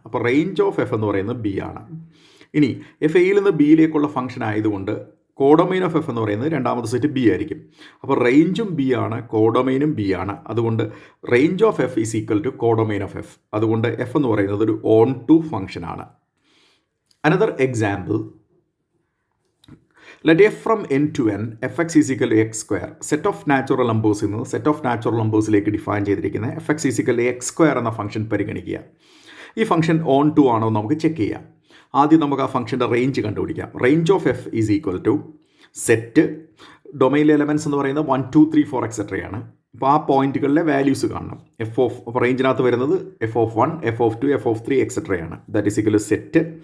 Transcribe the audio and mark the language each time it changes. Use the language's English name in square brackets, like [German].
[Malayalam] അപ്പോൾ range of F എന്ന് പറയുന്നത് ബി ആണ്. ഇനി എഫ് എയിൽ നിന്ന് ബിയിലേക്കുള്ള ഫംഗ്ഷൻ ആയതുകൊണ്ട് കോഡൊമൈൻ ഓഫ് എഫ് എന്ന് പറയുന്നത് രണ്ടാമത്തെ സെറ്റ് ബി ആയിരിക്കും. അപ്പോൾ റേഞ്ചും ബി ആണ്, കോഡൊമൈനും ബി ആണ്. അതുകൊണ്ട് [English] Range of f is equal to codomain of f. [Malayalam] അതുകൊണ്ട് എഫ് എന്ന് പറയുന്നത് ഒരു ഓൺ ടു ഫംഗ്ഷൻ ആണ്. [English] Another example, let f from n to n fx is equal to x square. Set of natural numbers in set of natural numbers [Malayalam] lake define ചെയ്തിരിക്കുന്ന [English] fx is equal to x square [Malayalam] എന്ന function പരിഗണിക്കുക. ഈ function on to ആണോ നമുക്ക് check ചെയ്യാം. ആദ്യം നമുക്ക് ആ ഫംഗ്ഷൻ്റെ റേഞ്ച് കണ്ടുപിടിക്കാം. [English] range of f is equal to [Malayalam] set ഡൊമൈനിലെ elements എന്ന് പറയുന്നത് 1 2 3 4 എക്സെട്രയാണ്. അപ്പോൾ ആ പോയിന്റുകളിലെ വാല്യൂസ് കാണണം. എഫ് ഓഫ് അപ്പോൾ റേഞ്ചിനകത്ത് വരുന്നത് F of 1 F of 2 F of 3 എക്സെട്രയാണ്. [English] That is equal to set.